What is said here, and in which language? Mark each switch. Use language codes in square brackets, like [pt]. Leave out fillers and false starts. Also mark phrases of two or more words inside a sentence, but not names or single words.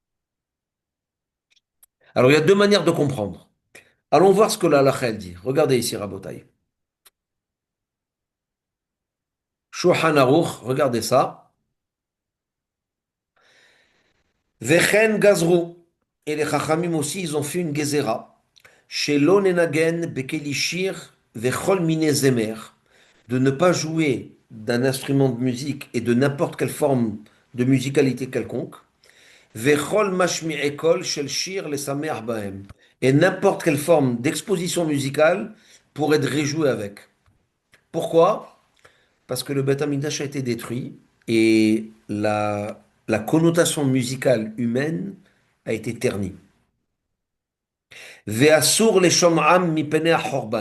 [fr] Alors il y a deux manières de comprendre. Allons voir ce que la halakha elle dit. Regardez ici, Rabotai. Shulchan Aruch, regardez ça. [he] וכן גזרו. [fr] Et les Chachamim aussi, ils ont fait une gezerah. [he] שלא ננגן בכלי שיר וכל מיני זמר. [fr] De ne pas jouer d'un instrument de musique et de n'importe quelle forme de musicalité quelconque. [he] וכל משמיעי קול של שיר לשמח בהם. [fr] Et n'importe quelle forme d'exposition musicale pour être réjoui avec. Pourquoi? Parce que le Beth Amikdash a été détruit et la connotation musicale humaine a été ternie. [he] ואסור לשומעם מפני החורבן.